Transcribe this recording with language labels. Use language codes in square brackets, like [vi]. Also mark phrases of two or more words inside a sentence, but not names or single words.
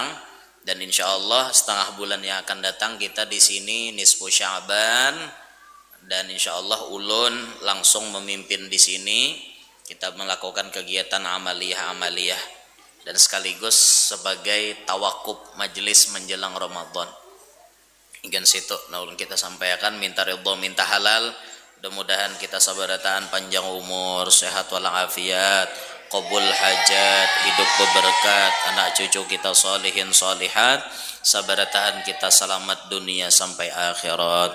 [id] Dan insyaallah setengah bulan yang akan datang kita di sini nisfu Sya'ban, dan insyaallah ulun langsung memimpin di sini. Kita melakukan kegiatan amaliyah dan sekaligus sebagai tawakuf majelis menjelang Ramadan. [bjn] Ingin situ naulun kita sampaikan, minta ridho minta halal. Mudah-mudahan kita sabarataan panjang umur, sehat walafiat, qabul hajat, hidup berberkat, anak cucu kita salihin salihat, sabarataan kita selamat dunia sampai akhirat.